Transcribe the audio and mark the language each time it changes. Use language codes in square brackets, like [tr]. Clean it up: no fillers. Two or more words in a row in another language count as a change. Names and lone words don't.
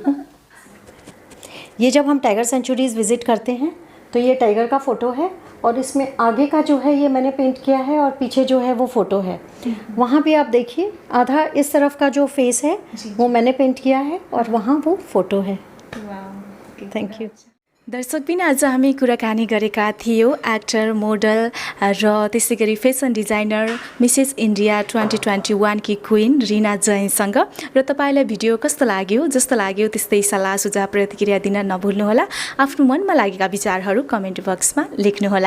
[hi] ये जब हम [en] tiger sanctuaries visit [hi] करते हैं तो ये टाइगर का फ़ोटो है और इसमें आगे का जो है ये मैंने पेंट किया है और पीछे जो है वो फ़ोटो है। वहाँ भी आप देखिए, आधा इस तरफ का जो फेस है वो मैंने पेंट किया है और वहाँ वो फ़ोटो है। [en] Thank you. [ne] दर्शकबिन आज हामी कुराकानी गरेका थियौँ एक्टर, मोडल र त्यसै गरी [en] fashion designer [ne] मिसेस इन्डिया 2021 की क्विन रिना जैनसँग। र तपाईँलाई भिडियो कस्तो लाग्यो, जस्तो लाग्यो त्यस्तै सल्लाह सुझाव प्रतिक्रिया दिन नभुल्नुहोला। आफ्नो मनमा लागेका विचारहरू [en] comment boxमा [ne] लेख्नुहोला।